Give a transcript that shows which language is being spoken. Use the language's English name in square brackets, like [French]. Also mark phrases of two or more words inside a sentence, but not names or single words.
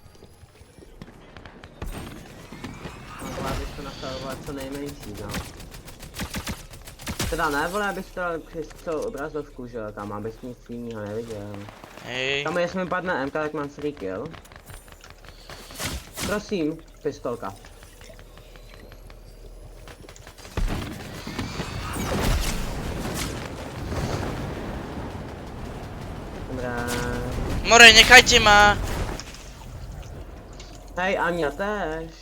[Czech] No, abych to nastavil co nejmenší, no. Teda ne, vole, abych to dal přes celou obrazovku, že jo, tam, abych nic jiného neviděl. Hej. Tam jestli mi padne MK, tak mám [English] free kill. [Czech] Prosím, pistolka. Dobrá. [Slovak] More, nechajte ma! [Czech] Hej, a mě též.